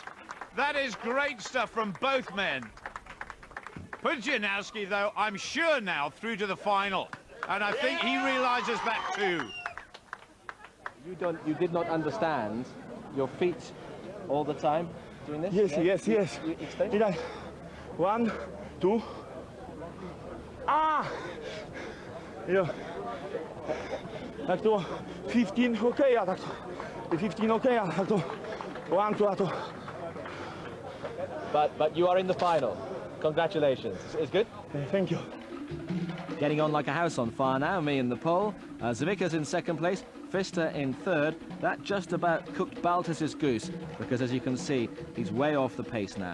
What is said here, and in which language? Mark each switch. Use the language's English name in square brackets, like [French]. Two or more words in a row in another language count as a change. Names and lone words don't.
[English] That is great stuff from both men. Pudzianowski, though, I'm sure now through to the final, and I think he realizes that too. You did not understand your feet all the time doing this? Yes. You explain? You know, 1, 2. Jo. Tak to 15 hokeja, tak to 15 hokeja, tak to 1, 2, to. But you are in the final. Congratulations. It's good? Thank you. Getting on like a house on fire now, me in the pole. Savickas in 2nd place, Pfister in 3rd. That just about cooked Baltus's goose, because as you can see, he's way off the pace now.